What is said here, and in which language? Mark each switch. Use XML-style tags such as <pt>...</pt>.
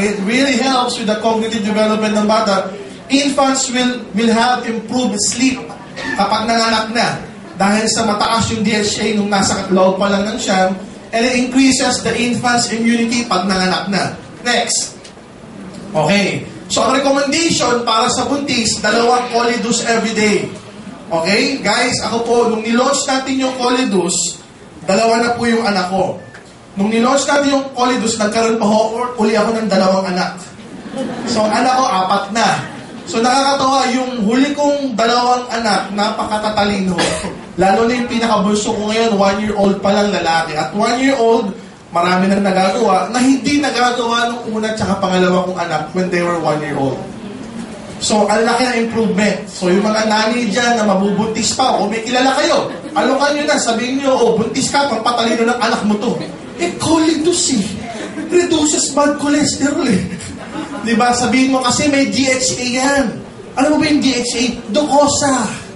<en>It really helps with the cognitive development</en> <tl>ng bata.</tl> <en>Infants will have improved sleep</en> <tl>kapag nanganak na. Dahil sa mataas yung DHA nung nasa loob pa lang ng siyam.</tl> <en>And it increases the infant's immunity</en> <tl>pag nanganak na.</tl> <en>Next. Okay.</en> <tl>So ang recommendation para sa buntis, 2 Colidus everyday.</tl> <en>Okay?</en> <tl>Guys, ako po, nung nilaunch natin yung Colidus, 2 na po yung anak ko. Nung nilaunch natin yung Colidus, nagkaroon pa uli ako ng 2 anak. So, ang anak ko, 4 na. So, nakakatawa, yung huli kong 2 anak, napakatatalino. Lalo na yung pinakabulso ko ngayon, 1-year-old pa lang lalaki. At 1-year-old, marami nang nagagawa, na hindi nagagawa nung una tsaka pangalawa kong anak</tl> <en>when they were 1-year-old.</en> <tl>So, ang laki ng improvement. So, yung mga nanay dyan na mabubuntis pa, o may kilala kayo, alukan nyo na, sabihin nyo, buntis ka, pampatalino ng anak mo to.</tl> <en>Colidus reduces bad cholesterol</en> <tl>Diba? Sabihin mo kasi may DHA yan. Ano mo ba yung DHA? Docosa.</tl>